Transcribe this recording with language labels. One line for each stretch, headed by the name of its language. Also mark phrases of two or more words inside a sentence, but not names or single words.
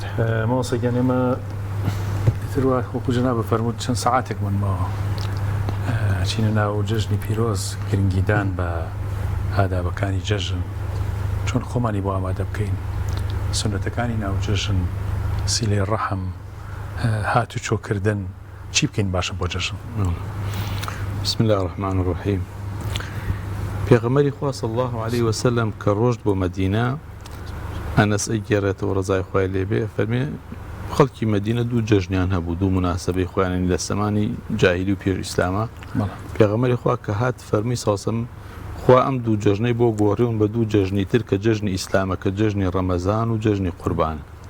Central Kurdish: مامۆستاگیان ئێمە تروا وەکو جەنابە فەرمووت چەند سەعاتێک ماوە چینە ناو جەژنی پیرۆز گرنگیدان بە ئادابەکانی جەژن چۆن خۆمانی بۆ ئامادە بکەین سنەتەکانی ناو جەژن سیلەی ڕەحم هاتوچۆکردن چی بکەین باشە بۆ جەژن.
Arabic: بسم الله الرحمن الرحیم.
Central Kurdish: پێغەمبەری خوا
Arabic: صلی الله عليه وسلم
Central Kurdish: کە ڕۆژت بۆ مەدینە ئەنەس ئەیگێڕێتەوە ڕزای خوای لێبێ فەرمێ خەڵکی مەدینە دوو جەژنیان هەبوو دوو مناسبەی خۆیانی لە سەمانی جاهیلی و پێش ئیسلامە. پێغەمبەری خوا کە هات فەرمی ساسم خوا ئەم دوو جەژنەی بۆ گۆڕیون بە دوو جەژنی تر کە جەژنی ئیسلامە کە جەژنی ڕەمەزان و جەژنی قوربان.